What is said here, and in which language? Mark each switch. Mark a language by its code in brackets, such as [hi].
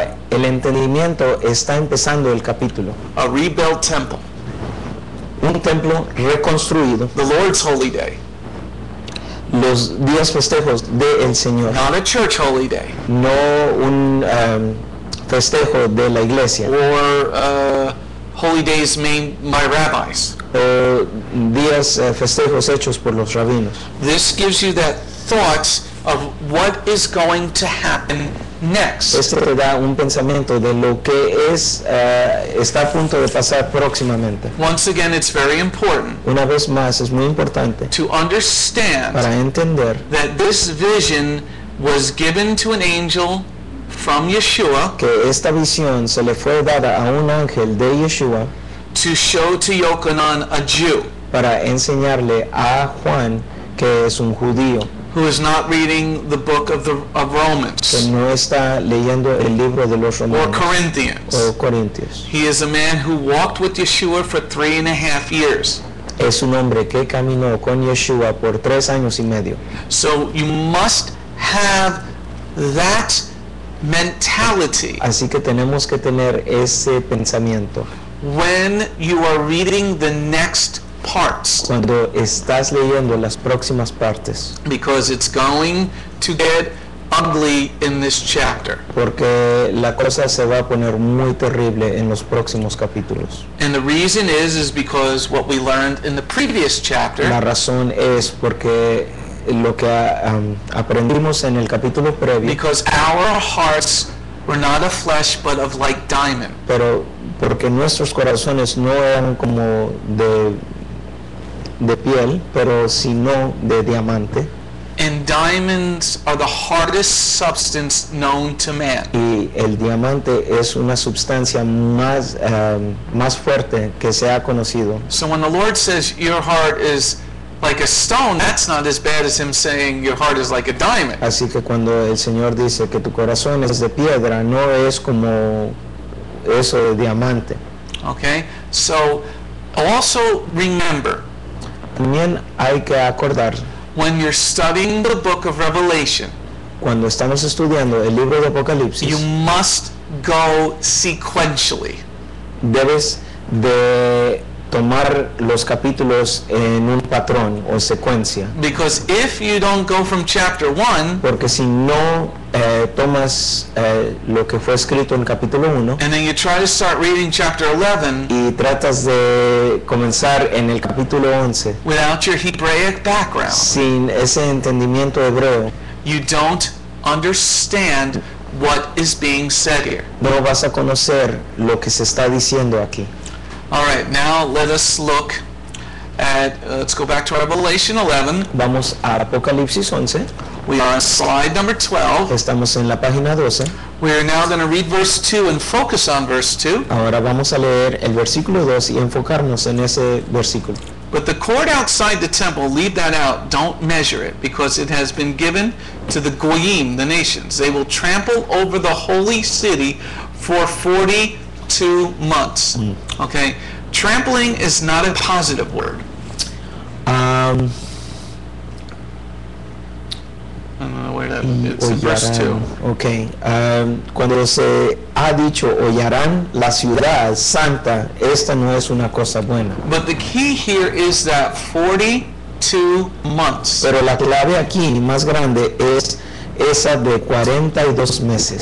[es] El entendimiento está empezando el capítulo. [en] A rebuilt temple, [es] Un templo reconstruido, [en] the Lord's holy day, [es] los días festejos del Señor, [en] not a church holy day, [es] no un festejo de la iglesia, [en] or holy days made by rabbis. [es] o días festejos hechos por los rabinos. [en] This gives you that thought of what is going to happen next. [es] Esto te da un pensamiento de lo que está a punto de pasar próximamente. [en] Once again, it's very important [es] Una vez más, es muy importante [en] to understand [es] para entender [en] that this vision was given to an angel from Yeshua [es] que esta visión se le fue dada a un ángel de Yeshua [en] to show to Yochanan, a Jew, [es] para enseñarle a Juan, que es un judío, [en] who is not reading the book of [es] que [en] Romans [es] no está leyendo el libro de los [en] or [es] romanos [en] Corinthians. [es] o corintios. [en] He is a man who walked with Yeshua for 3.5 years. [es] Es un hombre que caminó con Yeshua por 3 años y medio. [en] So you must have that mentality [es] Así que tenemos que tener ese pensamiento [en] when you are reading the next parts, cuando estás leyendo las próximas partes, because it's going to get ugly in this chapter. [es] porque la cosa se va a poner muy terrible en los próximos capítulos. [en] And the reason is because what we learned in the previous [es] La [en] chapter, [es] razón es porque lo que aprendimos en el capítulo previo, [en] because our hearts were not of flesh but of like diamond. [es] pero porque nuestros corazones no eran como de piel, pero sino de diamante, [en] And diamonds are the hardest substance known to man. [es] y el diamante es una sustancia más fuerte que se ha conocido. [en] So when the Lord says your heart is like a stone, that's not as bad as him saying your heart is like a diamond. [es] Así que cuando el Señor dice que tu corazón es de piedra, no es como eso de diamante. [en] Okay? So also remember, [es] También hay que acordar, [en] when you're studying the book of Revelation, [es] cuando estamos estudiando el libro de Apocalipsis, [en] you must go sequentially. [es] debes de tomar los capítulos en un patrón o secuencia, [en] Because if you don't go from chapter 1 [es] porque si no tomas lo que fue escrito en capítulo 1 [en] and then you try to start reading chapter 11 [es] y tratas de comenzar en el capítulo 11 [en] without your Hebraic background, [es] sin ese entendimiento hebreo, [en] you don't understand what is being said here. [es] no vas a conocer lo que se está diciendo aquí. [en] All right, now let us look at, let's go back to Revelation 11. [es] Vamos a Apocalipsis 11, [en] We are on slide number 12. [es] estamos en la página 12. [en] We are now going to read verse 2 and focus on verse 2. [es] Ahora vamos a leer el versículo 2 y enfocarnos en ese versículo. [en] But the court outside the temple, leave that out. Don't measure it, because it has been given to the Goyim, the nations. They will trample over the holy city for 42 months. Okay? Trampling is not a positive word. I don't know where that it's in verse 2. [es] Hollarán, cuando se ha dicho hollarán la ciudad santa, esta no es una cosa buena. [en] But the key here is that 42 months, [es] Pero la clave aquí más grande es esa de 42 meses.